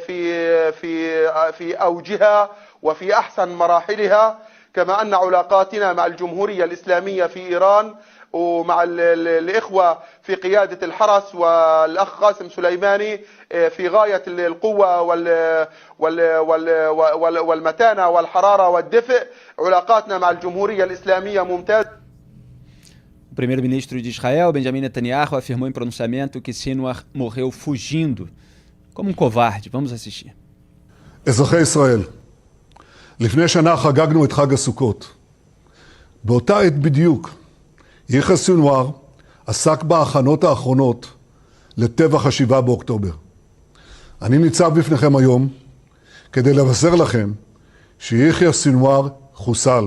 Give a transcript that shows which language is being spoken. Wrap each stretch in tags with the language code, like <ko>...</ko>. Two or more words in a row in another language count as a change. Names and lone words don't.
<ar>في أوجها وفي أحسن مراحلها كما أن علاقاتنا مع الجمهورية الإسلامية في إيران ومع الإخوة في قيادة الحرس والأخ قاسم سليماني في غاية القوة والمتانة والحرارة والدفء. علاقاتنا مع الجمهورية الإسلامية ممتازة.</ar> <pt>O primeiro-ministro de Israel, Benjamin Netanyahu, afirmou em pronunciamento que Sinwar morreu fugindo, como um covarde. Vamos assistir.</pt> <he>אזרחי ישראל, לפני שנה חגגנו את חג הסוכות. באותה עת בדיוק, יחיא סנוואר עסק בהכנות האחרונות לטבח ה7 באוקטובר. אני ניצב בפניכם היום כדי לבשר לכם שיחיא סנוואר חוסל.</he>